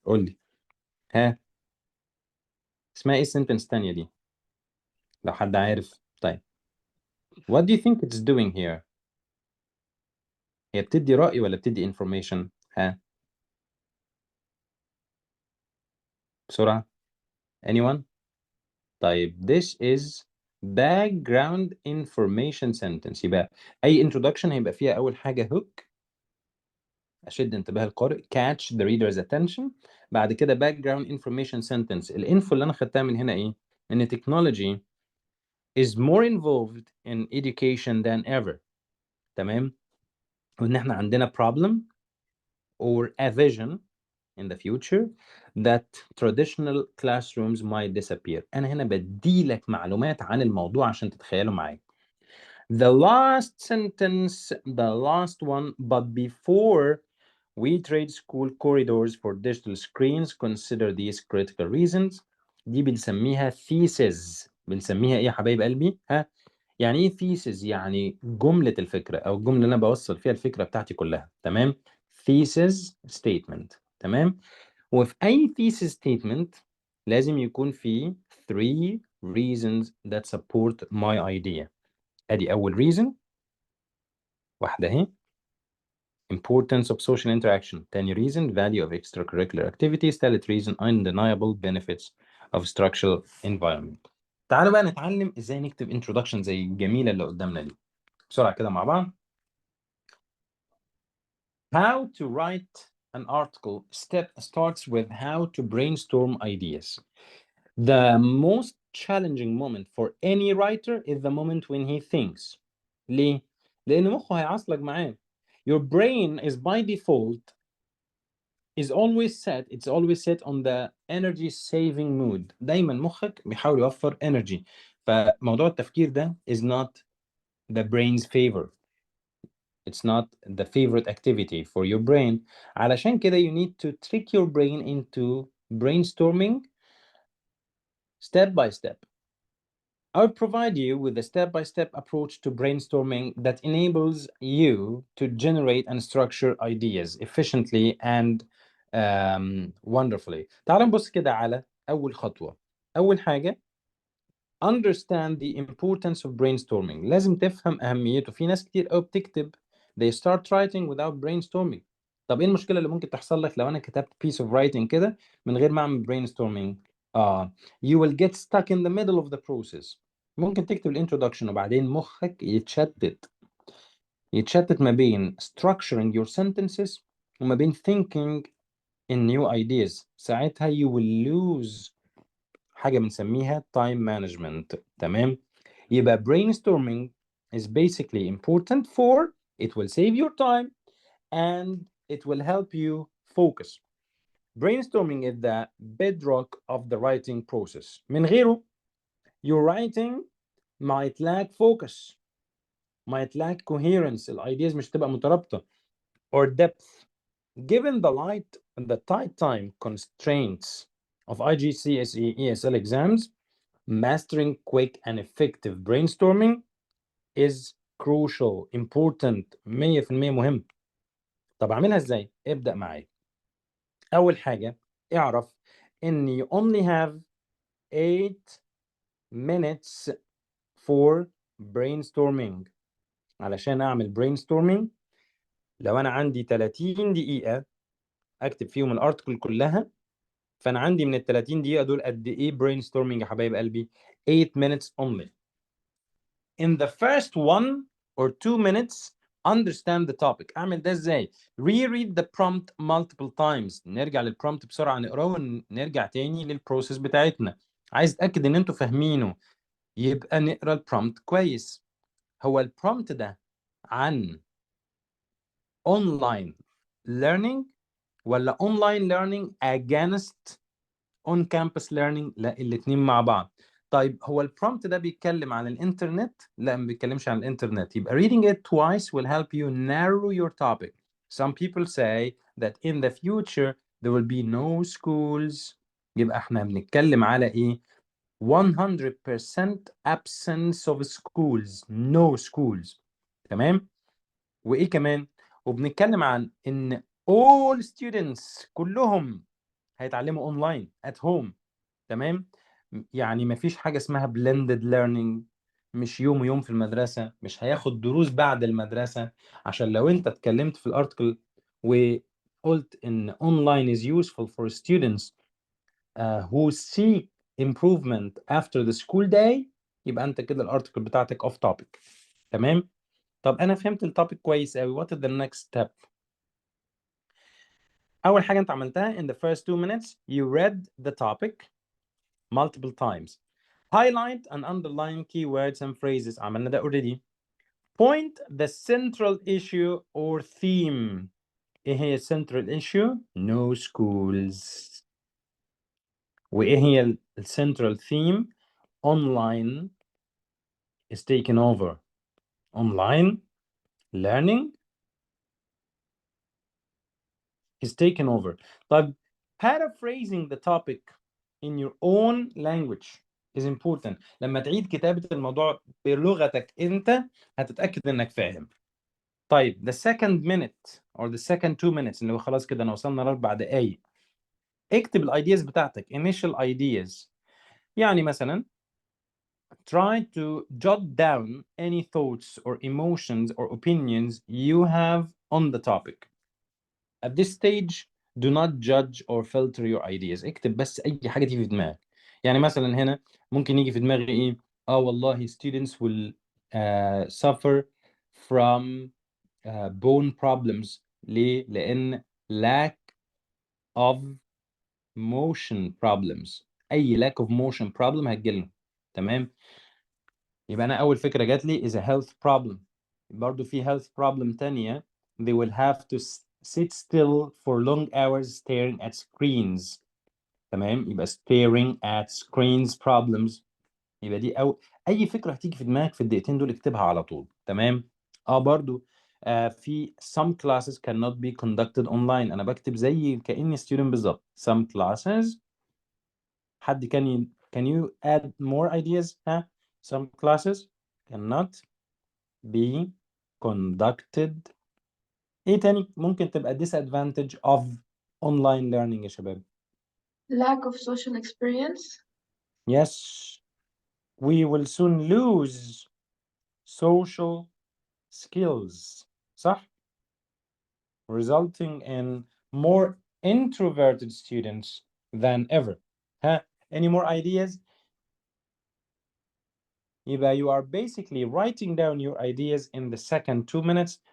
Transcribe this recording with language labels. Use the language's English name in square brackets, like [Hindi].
[Arabic] قول لي اسمها ايه السنتنس الثانيه دي لو حد عارف؟ طيب [English] what do you think it's doing here؟ [Arabic] هي بتدي رأي ولا بتدي information؟ بسرعة. [English] anyone؟ [Arabic] طيب [English] this is background information sentence. [Arabic] يبقى اي introduction هيبقى فيها اول حاجة hook اشد انتباه القارئ [English] catch the reader's attention. [Arabic] بعد كده [English] background information sentence. [Arabic] الانفو اللي انا خدتها من هنا ايه؟ ان [English] technology is more involved in education than ever. [Arabic] تمام؟ وان احنا عندنا [English] problem or a vision in the future that traditional classrooms might disappear. [Arabic] انا هنا بديلك معلومات عن الموضوع عشان تتخيلوا معايا. [English] The last sentence, the last one, but before we trade school corridors for digital screens, consider these critical reasons. [Arabic] دي بنسميها thesis. بنسميها ايه يا حبايب قلبي؟ يعني ايه thesis؟ يعني جملة الفكرة او الجملة اللي انا بوصل فيها الفكرة بتاعتي كلها. [English] تمام؟ thesis statement. تمام؟ [Arabic] وفي اي [English] thesis statement [Arabic] لازم يكون فيه [English] 3 reasons that support my idea. [Arabic] ادي اول [English] reason. [Arabic] واحدة اهي. [English] Importance of social interaction. [Arabic] تاني [English] reason value of extracurricular activities. [Arabic] تالت [English] reason undeniable benefits of structural environment. [Arabic] تعالوا بقى نتعلم ازاي نكتب introduction زي الجميلة اللي قدامنا دي بسرعة كده مع بعض. [English] How to write an article starts with how to brainstorm ideas. The most challenging moment for any writer is the moment when he thinks. [Arabic] ليه؟ لأن مخه هيعصلك معاه. [English] Your brain is by default it's always set on the energy saving mood. [Arabic] دايما مخك بيحاول يوفر energy. فموضوع التفكير ده [English] is not the brain's favor. It's not the favorite activity for your brain. [Arabic] علشان كده [English] you need to trick your brain into brainstorming step by step. I'll provide you with a step-by-step approach to brainstorming that enables you to generate and structure ideas efficiently and wonderfully. [Arabic] تعال نبص كده على أول خطوة. أول حاجة [English] understand the importance of brainstorming. [Arabic] لازم تفهم أهميته. في ناس كتير قوي بتكتب [English] they start writing without brainstorming. [Arabic] طب إيه المشكلة اللي ممكن تحصل لك لو أنا كتبت [English] piece of writing [Arabic] كده من غير ما أعمل brainstorming؟ [English] you will get stuck in the middle of the process. [Arabic] ممكن تكتب الانترودكشن وبعدين مخك يتشتت ما بين [English] structuring your sentences [Arabic] وما بين [English] thinking in new ideas. [Arabic] ساعتها [English] you will lose [Arabic] حاجة بنسميها [English] time management. [Arabic] تمام؟ يبقى [English] brainstorming is basically important for it will save your time and it will help you focus. Brainstorming is the bedrock of the writing process. [Arabic] من غيره [English] your writing might lack focus, might lack coherence. [Arabic] ideas مش تبقى مترابطة or depth. [English] Given the tight time constraints of IGCSE ESL exams, mastering quick and effective brainstorming is crucial, important, [Arabic] 100% مهم. طب أعملها إزاي؟ ابدأ معايا. أول حاجة اعرف إن [English] you only have 8 minutes for brainstorming. [Arabic] علشان أعمل brainstorming لو أنا عندي 30 دقيقة أكتب فيهم الارتكل كلها، فأنا عندي من ال 30 دقيقة دول قد إيه brainstorming يا حبايب قلبي؟ [English] 8 minutes only. In the first 1 or 2 minutes understand the topic. [Arabic] أعمل ده إزاي؟ [English] reread the prompt multiple times. [Arabic] نرجع للبرومبت بسرعة نقراه ونرجع تاني للبروسيس بتاعتنا. عايز أتأكد إن أنتوا فاهمينه يبقى نقرا البرومبت كويس. هو البرومبت ده عن online learning ولا [English] online learning against on campus learning؟ [Arabic] لا، الاتنين مع بعض. طيب هو البرومبت ده بيتكلم عن الانترنت؟ لا، ما بيتكلمش عن الانترنت. يبقى [English] reading it twice will help you narrow your topic. Some people say that in the future there will be no schools. [Arabic] يبقى احنا بنتكلم على ايه؟ [English] 100% absence of schools. no schools. [Arabic] تمام؟ وايه كمان؟ وبنتكلم عن ان [English] all students [Arabic] كلهم هيتعلموا اونلاين [English] at home. [Arabic] تمام؟ يعني مفيش حاجه اسمها blended learning. مش يوم ويوم في المدرسه، مش هياخد دروس بعد المدرسه. عشان لو انت اتكلمت في الارتكل وقلت ان [English] online is useful for students who seek improvement after the school day، [Arabic] يبقى انت كده الارتكل بتاعتك off topic. تمام؟ طب انا فهمت التوبيك كويس قوي. [English] what is the next step؟ [Arabic] اول حاجه انت عملتها [English] in the first 2 minutes you read the topic multiple times. highlight and underline keywords and phrases. [Arabic] عملنا ده already. [English] point the central issue or theme. [Arabic] ايه هي [English] central issue؟ no schools. [Arabic] وايه هي [English] central theme؟ online is taken over. online learning is taken over. [Arabic] طيب [English] paraphrasing the topic in your own language is important. [Arabic] لما تعيد كتابة الموضوع بلغتك انت هتتأكد انك فاهم. طيب [English] the second minute or the second 2 minutes [Arabic] اللي هو خلاص كده انا وصلنا ل4 دقايق، اكتب الايدياز بتاعتك [English] initial ideas. [Arabic] يعني مثلا [English] try to jot down any thoughts or emotions or opinions you have on the topic. At this stage, do not judge or filter your ideas. [Arabic] اكتب بس أي حاجة تيجي في دماغك. يعني مثلا هنا ممكن يجي في دماغي إيه؟ والله [English] students will suffer from bone problems. [Arabic] ليه؟ لأن [English] lack of motion problems. [Arabic] أي [English] lack of motion problem [Arabic] هتجيلنا. تمام؟ يبقى أنا أول فكرة جات لي [English] is a health problem. [Arabic] برضو في [English] health problem [Arabic] تانية. [English] They will have to sit still for long hours staring at screens. [Arabic] تمام؟ يبقى [English] staring at screens problems. [Arabic] يبقى دي أي فكرة هتيجي في دماغك في الدقيقتين دول اكتبها على طول. تمام؟ برضو في [English] some classes cannot be conducted online. [Arabic] أنا بكتب زي كأني student بالظبط. [English] Some classes. [Arabic] حد [English] can you add more ideas؟ Some classes cannot be conducted. [Arabic] ايه تاني ممكن تبقى [English] disadvantage of online learning [Arabic] يا شباب؟ [English] Lack of social experience. Yes, we will soon lose social skills. [Arabic] صح؟ [English] Resulting in more introverted students than ever. Any more ideas؟ [Arabic] يبقى [English] you are basically writing down your ideas in the second 2 minutes.